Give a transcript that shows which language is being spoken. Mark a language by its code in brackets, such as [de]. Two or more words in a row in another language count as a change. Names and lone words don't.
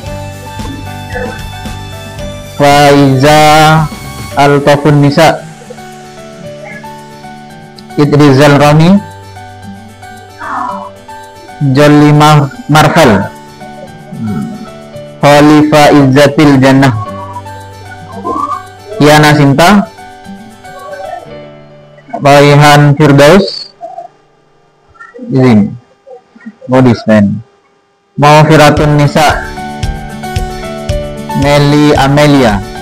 [id] Faiza Al-Tafun Nisa, Idrizal Rami, Jolly Marvel, Khalifa Izzatil Jannah, Kiana Sinta, Raihan Firdaus, izin Modismen, Maufiratun Nisa, Nelly Amelia,